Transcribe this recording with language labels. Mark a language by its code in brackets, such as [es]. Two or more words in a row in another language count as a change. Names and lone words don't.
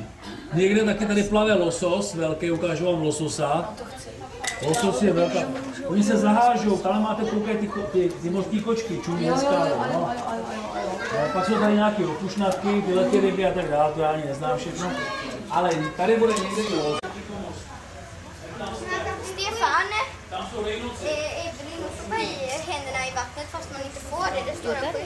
[cs] Někde taky tady plave losos, velký, ukážu vám lososa. Losos je velká. Oni se zahážou, tam máte koukej ty mořské kočky, čumí hezká. No. Pak jsou tady nějaké opušnatky, tyhle ty ryby a tak dále, to já ani neznám všechno. Ale tady bude někde i los. [sv] Stefan, ibland får man i händerna i vattnet fast man inte får det. Det står en skylt